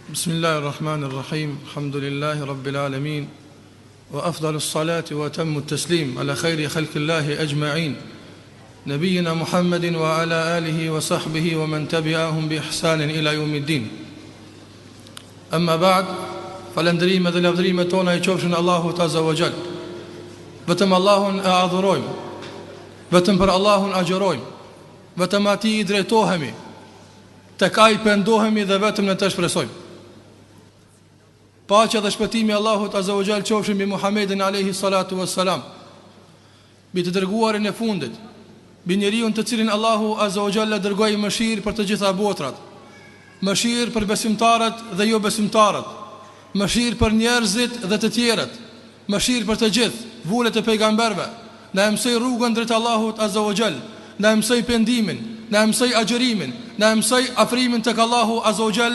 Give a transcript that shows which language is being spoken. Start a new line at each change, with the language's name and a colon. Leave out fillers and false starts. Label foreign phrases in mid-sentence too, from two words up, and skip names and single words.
Arabic: بسم الله الرحمن الرحيم. الحمد لله رب العالمين. وأفضل الصلاة وأتم التسليم على خير خلق الله أجمعين. نبينا محمد وعلى آله وصحبه ومن تبعهم بإحسان إلى يوم الدين. أما بعد,
Albanian: falëndërime dhe lavdërimet tona I qofshin Allahut
Arabic: عز وجل.
Albanian: Vetëm Allahun e adhurojmë, vetëm për Allahun agjërojmë, vetëm atij I drejtohemi, tek ai pendohemi dhe vetëm në të shpresojmë. Paqja dhe shpëtimi Allahut
Arabic: عز وجل
Albanian: qofshin mbi Muhammedin
Arabic: عليه الصلاة والسلام,
Albanian: mbi të dërguarin e fundit, mbi njeriu të cilin Allahu
Arabic: عز وجل
Albanian: dërgoi mëshirë për të gjitha botrat, mëshirë për besimtarët dhe jo besimtarët, mëshirë për njerëzit dhe të tjerët, mëshirë për të gjithë, vulet e pejgamberëve, na mësoi rrugën drejt Allahut
Arabic: عز وجل,
Albanian: na mësoi pendimin, na mësoi agjërimin, na mësoi afrimin tek Allahu
Arabic: عز وجل.